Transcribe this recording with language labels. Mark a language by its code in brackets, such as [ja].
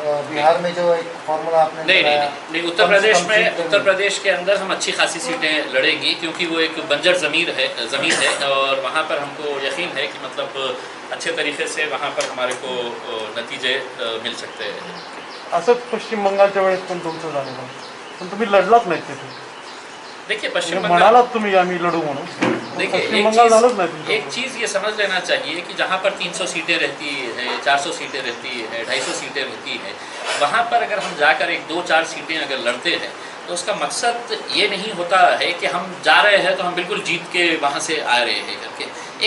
[hi] बिहार में जो एक फार्मूला आपने नहीं, उत्तर प्रदेश में, उत्तर प्रदेश के अंदर हम अच्छी खासी सीटें लड़ेंगी, क्योंकि वो एक बंजर ज़मीन है और वहाँ पर हमको यकीन है कि मतलब अच्छे तरीके से वहाँ पर हमारे को नतीजे मिल सकते हैं। [mr] असंच पश्चिम बंगालच्या वेळेस पण तुमचं झालेलं, पण तुम्ही लढलाच नाही तिथे। [hi] देखिए पश्चिम बंगाल [mr] म्हणालात तुम्ही आम्ही लढू म्हणून, [hi] देखिए एक चीज़ ये समझ लेना चाहिए कि जहाँ पर 300 सीटें रहती है, 400 सीटें रहती है, 250 सीटें रहती है, वहाँ पर अगर हम जाकर 1-2-4 सीटें अगर लड़ते हैं तो उसका मकसद ये नहीं होता है कि हम जा रहे हैं तो हम बिल्कुल जीत के वहाँ से आ रहे हैं करके।